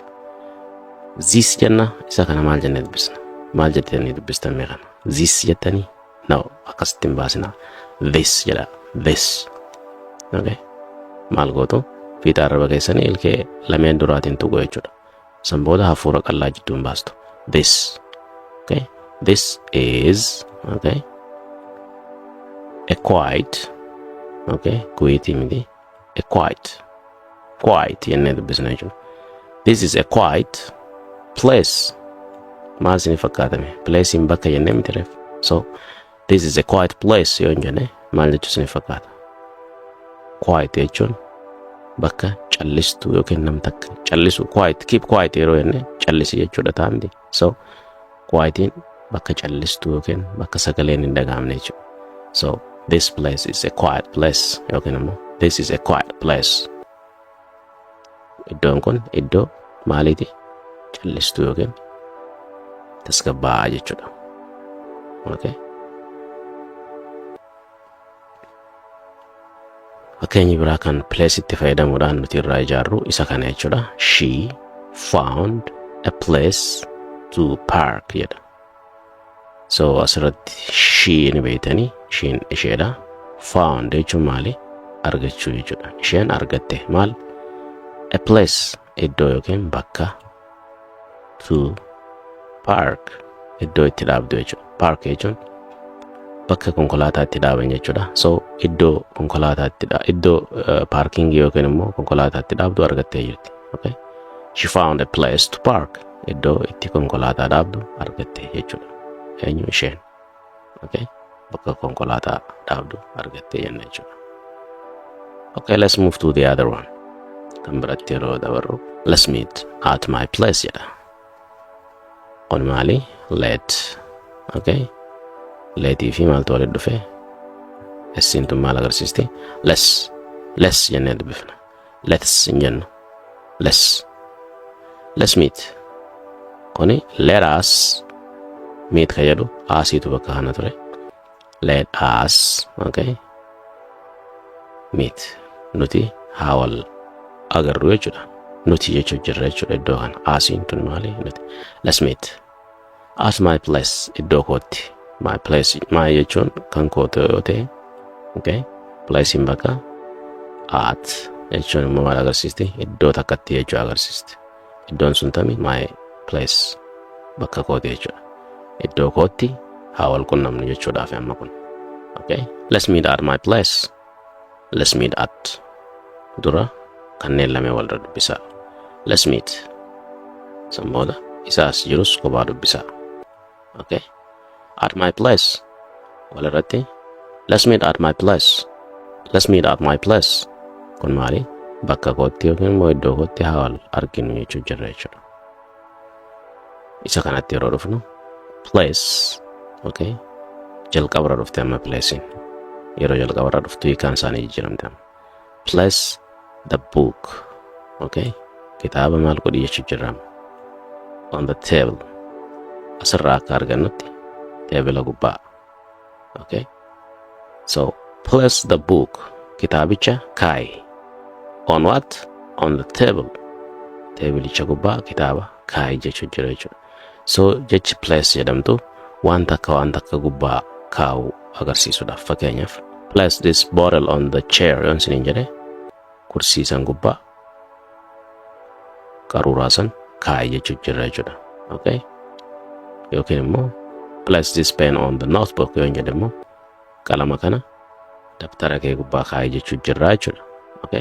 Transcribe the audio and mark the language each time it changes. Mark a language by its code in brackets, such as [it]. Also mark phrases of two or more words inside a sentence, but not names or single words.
[om] This jenna isa kana maal jennee dubbisna? Maal jettanii dubbistan mee kana? This jettanii? No, akkasitti hin baasina. This jedha. This. Okay. Maal gootu? Fiixa arraba keessanii ilkee lameen duraatiin tuqu jechuudha. San booda hafuura qal'aa jidduun baastu. [en] This. Okay. This is, okay, a quiet, okay, quiet miti, a quiet [om] jennee dubbisna jechuudha. [en] This is a quiet place. [om] Maal isin fakkaatame? Place in bakka jennee miti reef. [en] So this is a quiet place [om] yoo jenne maal jechuu isin fakkaata? Quiet jechuun bakka callistu yookiin nam takka callisu. [en] Quiet, keep quiet [om] yeroo jenne callisi jechuudha taa'amti. So quietiin bakka callistu yookiin bakka sagaleen hin dhaga'amne jechuudha. [en] So this place is a quiet place [om] yookiin immoo [en] this is a quiet place. [om] Iddoon kun iddoo maaliiti? Callistu yookiin tasgabbaa'aa jechuudha. Okay. Fakkeenyi biraa kan place itti fayyadamuudhaan nuti irraa ijaarru isa kana jechuudha. [en] She found a place to park jedha. [om] So asirratti she ni beeytanii, isheen isheedha. Found jechuun maali? Argachuu jechuudha. Isheen argatte maal? [en] A place [om] iddoo yookiin bakka, [en] to park [om] iddoo itti dhaabdu jechuudha. Park jechuun bakka konkolaataa itti dhaaban jechuudha. So iddoo konkolaataa itti iddoo parkingii yookiin immoo konkolaataa itti dhaabdu argattee jirti. Okay. [en] She found a place to park. [om] Iddoo itti konkolaataa dhaabdu argattee jechuudha. Eenyu? Isheen. Okay. Bakka konkolaataa dhaabdu argattee jenna jechuudha. [en] Okay, let's move to the other one. [om] Kan biratti yeroo dabarru. [en] Let's meet at my place jedha. [om] On maali? Let. Okay. Leetii fi maaltu walitti dhufe? Essiintu maal agarsiisti? Let's jennee dubbifna. Let's hin jennu. [en] Let's meet. [om] Kuni [en] let us meet [om] ka jedhu asiitu bakka kana ture. [en] Let us, okay, meet. [om] Nuti haa wal agarru jechuudha. Nuti jechuu jirra jechuudha iddoo kana. Asiin tun maali? Nuti. [en] Let's meet at my place, [om] iddoo kootti. [en] My place, [om] my jechuun kan kootu yoo ta'e, okay, place in bakka, at jechuun immoo maal agarsiisti? Iddoo takkatti jechuu agarsiisti. Iddoon sun tami? [en] My place, [om] bakka kooti jechuudha. Iddoo kootti haa wal qunnamnu jechuudhaaf amma kun. [en] Okay, let's meet at my place. Let's meet at [om] dura kanneen lamee wal dubbisaa. [en] Let's meet [om] san booda isaas jirus kophaa dubbisaa. [en] Okay. At my place. Walirratti. Let's meet at my place. Let's meet at my place. [om] Kun maali? Bakka kootti yookiin immoo iddoo kootti haa wal arginu jechuu jirra jechuudha. Isa kanatti yeroo dhufnu place. Okay. Jalqabarra dhufte amma placein. Yeroo jalqabarra dhuftu hiikaan isaanii jijjiiramte amma. [en] Place the book. [om] Okay. Kitaaba maal godhi jechuu jirra amma. [en] On the table. [om] Asirraa akka argannutti teebila gubbaa. [en] Okay. So place the book. [om] Kitaabicha kaayi. [en] On what? On the table. [om] Teebilicha gubbaa kitaaba kaayi jechuu jira jechuudha. So jechi place jedhamtu waan takka gubbaa kaa'u agarsiisuudhaaf. Fakkeenyaaf [en] place this bottle on the chair [om] yoon siniin jedhe kursii san gubbaa qaruuraa san kaayi jechuu jira jechuudha. Okay. Yookiin immoo [en] place this pen on the notebook [om] yoon jedhe immoo qalama kana dabtara kee gubbaa kaayi jechuu jirra jechuudha. Okay.